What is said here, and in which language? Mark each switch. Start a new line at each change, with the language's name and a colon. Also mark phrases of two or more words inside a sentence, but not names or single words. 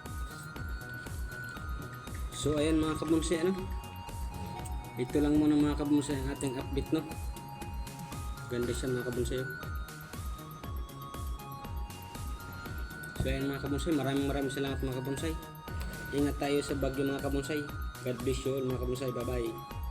Filipino: So ayan mga kabonsay ano. Ito lang muna mga kabonsay ang ating update no. Ganda siya mga kabonsay. So ayan mga kabonsay, maraming salamat mga kabonsay. Ingat tayo sa bagyo mga kabonsay.
English: God bless you all
Filipino: mga kabonsay.
English: Bye bye.